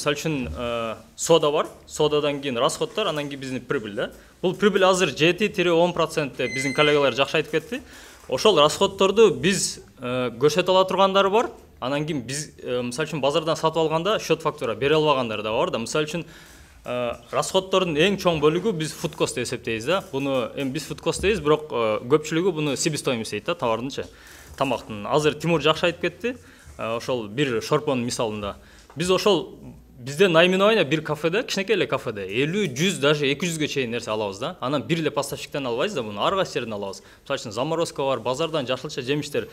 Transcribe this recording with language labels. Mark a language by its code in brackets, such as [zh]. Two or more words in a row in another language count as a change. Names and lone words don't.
[ky] Мисалы үчүн сода бар, содадан кийин расходтор, анан кийин биздин прибыль да. Бул прибыль азыр 7-10% деп биздин коллегалар жакшы айтып кетти. Ошол расходторду биз көрсөтө ала тургандары бар. Анан кийин биз мисалы үчүн базардан сатып алганда [ru] счет фактура [ky] бере албагандар да бар да. Мисалы үчүн расходтордун эң чоң бөлүгү биз [en] food cost [ky] деп эсептейбиз да. Буну эми биз [en] food cost [ky] дейбиз, бирок көпчүлүгү буну себестоимость дейт да, товардынчы. Тамактын. Азыр Тимур жакшы айтып кетти. Ошол бир шорпонун мисалында. Биз ошол бизде наименование бир кафеде, кичинекей эле кафеде 50, 100, даже 200ге чейин нерсе алабыз да. Анан бир эле поставщиктен албайбыз да, буну ар кайсы жерден алабыз. Мисалы үчүн заморозка бар, базардан жашылча жемиштер.